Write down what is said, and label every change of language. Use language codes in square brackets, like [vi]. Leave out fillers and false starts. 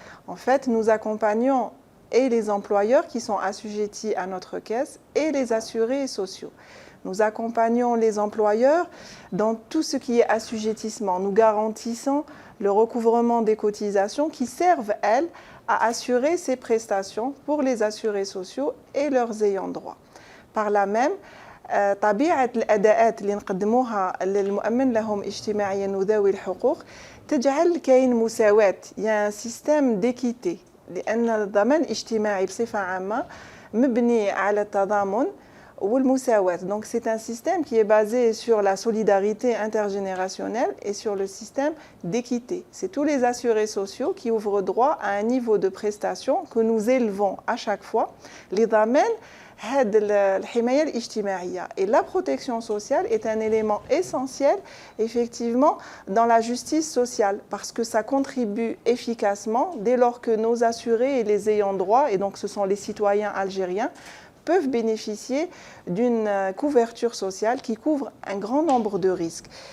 [fr] En fait, nous accompagnons et les employeurs qui sont assujettis à notre caisse et les assurés sociaux. Nous accompagnons les employeurs dans tout ce qui est assujettissement. Nous garantissons le recouvrement des cotisations qui servent, elles, à assurer ces prestations pour les assurés sociaux et leurs ayants droit. Par là même, [ar] طبيعة الأداءات اللي نقدموها للمؤمن لهم اجتماعيا وذوي الحقوق تجعل كاين مساواة. [fr] Il y a un système d'équité [ar] لأن الضمان الاجتماعي بصفة عامة مبني على التضامن والمساواة. [fr] Donc c'est un système qui est basé sur la solidarité intergénérationnelle et sur le système d'équité. C'est tous les assurés sociaux qui ouvrent droit à un niveau de prestation que nous élevons à chaque fois. Les [ar] ضمان هاد الحماية الاجتماعية. [fr] Et la protection sociale est un élément essentiel, effectivement, dans la justice sociale, parce que ça contribue efficacement dès lors que nos assurés et les ayants droit, et donc ce sont les citoyens algériens, peuvent bénéficier d'une couverture sociale qui couvre un grand nombre de risques.